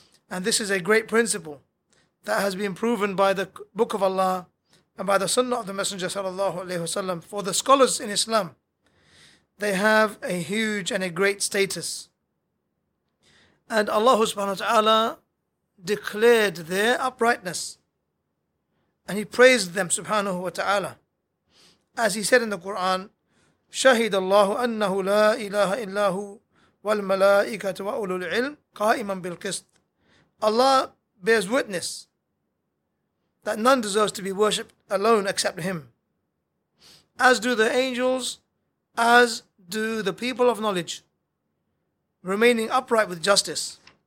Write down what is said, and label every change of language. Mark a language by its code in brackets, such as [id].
[en] And this is a great principle that has been proven by the Book of Allah and by the Sunnah of the Messenger sallallahu alaihi wasallam. For the scholars in Islam, they have a huge and a great status. And Allah subhanahu wa ta'ala declared their uprightness. And He praised them subhanahu wa ta'ala. As He said in the Quran, [ar] شَهِدَ اللَّهُ أَنَّهُ لَا إِلَهَ إِلَّا هُ والملائكة وأولو العلم قائما بالقسط. [en] Allah bears witness that none deserves to be worshipped alone except Him. As do the angels, as do the people of knowledge, remaining upright with justice.